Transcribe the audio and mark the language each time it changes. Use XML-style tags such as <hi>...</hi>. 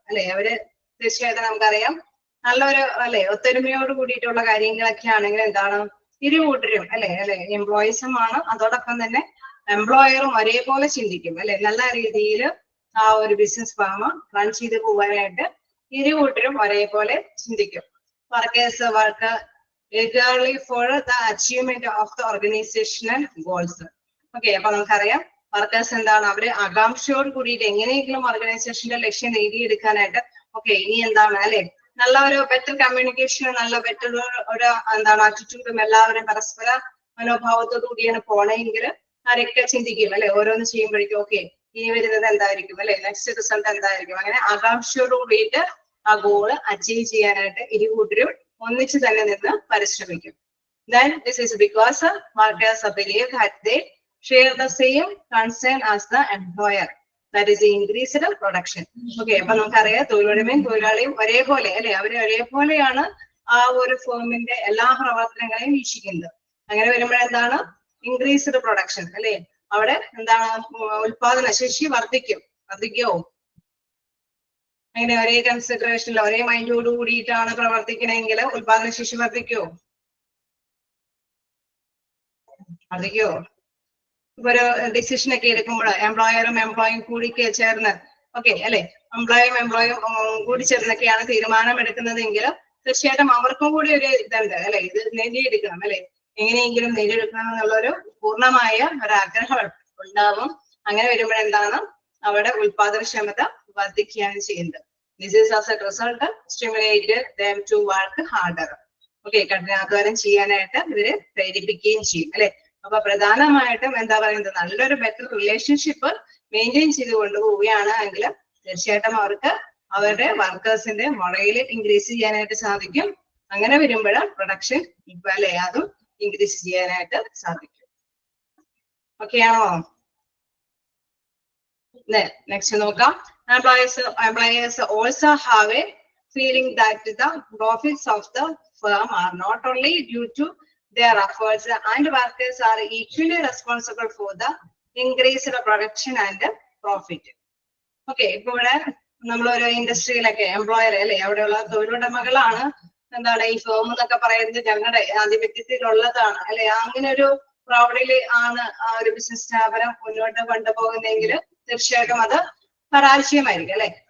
<ml>അല്ലെ, അവര് തീർച്ചയായിട്ടും നമുക്കറിയാം നല്ലൊരു, അല്ലെ, ഒത്തൊരുമയോട് കൂടിയിട്ടുള്ള കാര്യങ്ങളൊക്കെ ആണെങ്കിൽ എന്താണ് ഇരുകൂട്ടരും, അല്ലെ, എംപ്ലോയീസും ആണ്, അതോടൊപ്പം തന്നെ എംപ്ലോയറും ഒരേപോലെ ചിന്തിക്കും, അല്ലെ. നല്ല രീതിയിൽ ആ ഒരു ബിസിനസ് ഫാം റൺ ചെയ്ത് പോകാനായിട്ട് ഇരുകൂട്ടരും ഒരേപോലെ ചിന്തിക്കും.</ml> <en>Workers work eagerly for the achievement of the organizational goals.</en> <ml>Okay, അപ്പൊ നമുക്കറിയാം വർക്കേഴ്സ് എന്താണ്, അവര് ആകാംക്ഷയോട് കൂടിയിട്ട് എങ്ങനെയെങ്കിലും ഓർഗനൈസേഷന്റെ ലക്ഷ്യം നേടിയെടുക്കാനായിട്ട് ഓക്കെ ഇനി എന്താണ് അല്ലെ നല്ല ഒരു ബെറ്റർ കമ്മ്യൂണിക്കേഷനും നല്ല ബെറ്റർ ഒരു എന്താണ് ആറ്റിറ്റ്യൂഡും എല്ലാവരും പരസ്പര മനോഭാവത്തോടു കൂടിയാണ് പോണെങ്കിൽ ആരൊക്കെ ചിന്തിക്കും അല്ലെ ഓരോന്ന് ചെയ്യുമ്പോഴേക്കും ഓക്കെ ഇനി വരുന്നത് എന്തായിരിക്കും അല്ലെ നെക്സ്റ്റ് റിസൾട്ട് എന്തായിരിക്കും, അങ്ങനെ ആകാംക്ഷയോട് കൂടിയിട്ട് ആ ഗോള് അച്ചീവ് ചെയ്യാനായിട്ട് ഇരുകൂട്ടരും ഒന്നിച്ച് തന്നെ നിന്ന് പരിശ്രമിക്കും.</ml> <en>Then this is because workers believe that they share the same concern as the employer, that is increased production.</en> <ml>Okay, അപ്പൊ നമുക്കറിയാം തൊഴിലുടമയും തൊഴിലാളിയും ഒരേപോലെ അല്ലെ അവര് ഒരേപോലെയാണ് ആ ഒരു ഫേമിന്റെ എല്ലാ പ്രവർത്തനങ്ങളെയും വീക്ഷിക്കുന്നത്. അങ്ങനെ വരുമ്പോഴെന്താണ് ഇൻക്രീസ്ഡ് പ്രൊഡക്ഷൻ അല്ലെ, അവിടെ എന്താണ് ഉൽപാദന ശേഷി വർദ്ധിക്കോ അങ്ങനെ ഒരേ കൺസിഡറേഷനിൽ ഒരേ മൈൻഡോട് കൂടിയിട്ടാണ് പ്രവർത്തിക്കണമെങ്കിൽ ഉൽപാദന ശേഷി വർദ്ധിക്കോ? ഇപ്പൊ ഒരു ഡിസിഷൻ ഒക്കെ എടുക്കുമ്പോൾ എംപ്ലോയറും എംപ്ലോയും കൂടി ചേർന്ന് ഓക്കെ അല്ലെ എംപ്ലോയും കൂടി ചേർന്നൊക്കെയാണ് തീരുമാനം എടുക്കുന്നതെങ്കിൽ തീർച്ചയായിട്ടും അവർക്കും കൂടി ഒരു ഇതുണ്ട് അല്ലെ, ഇത് നേടിയെടുക്കണം അല്ലെ, എങ്ങനെയെങ്കിലും നേടിയെടുക്കണം എന്നുള്ള ഒരു പൂർണ്ണമായ ഒരു ആഗ്രഹം ഉണ്ടാവും. അങ്ങനെ വരുമ്പോഴെന്താണ് അവിടെ ഉൽപാദനക്ഷമത വർദ്ധിക്കുകയാണ് ചെയ്യുന്നത്.</ml> <en>This is as a result stimulated them to work harder.</en> <ml>Okay, കഠിനാധ്വാനം ചെയ്യാനായിട്ട് ഇവര് പ്രേരിപ്പിക്കുകയും ചെയ്യും അല്ലെ. അപ്പൊ പ്രധാനമായിട്ടും എന്താ പറയുന്നത് നല്ലൊരു ബെറ്റർ റിലേഷൻഷിപ്പ് മെയിൻറ്റെയിൻ ചെയ്ത് കൊണ്ടുപോവുകയാണ് എങ്കിൽ തീർച്ചയായിട്ടും അവർക്ക് അവരുടെ വർക്കേഴ്സിന്റെ മൊറയിൽ ഇൻക്രീസ് ചെയ്യാനായിട്ട് സാധിക്കും. അങ്ങനെ വരുമ്പോൾ പ്രൊഡക്ഷൻ അല്ലെ അതും ഇൻക്രീസ് ചെയ്യാനായിട്ട് സാധിക്കും. ഓക്കെ ആണോ? നെക്സ്റ്റ് നോക്കാം.</ml> <en>Employers also have a feeling that the profits of the firm are not only due to their efforts and workers are equally responsible for the increased production and profit.</en> <ml>Okay, ഇപ്പൊ ഇവിടെ നമ്മളൊരു ഇൻഡസ്ട്രിയിലൊക്കെ employer അല്ലെ അവിടെയുള്ള തൊഴിലുടമകളാണ് എന്താണ് ഈ firm എന്നൊക്കെ പറയുന്നത് ഞങ്ങളുടെ ആധിപത്യത്തിലുള്ളതാണ് അല്ലെ, അങ്ങനെ ഒരു പ്രൗഢില് ആണ് ആ ഒരു ബിസിനസ് സ്ഥാപനം മുന്നോട്ട് കൊണ്ടുപോകുന്നെങ്കിൽ തീർച്ചയായിട്ടും അത് പരാജയമായിരിക്കും അല്ലെ.</ml>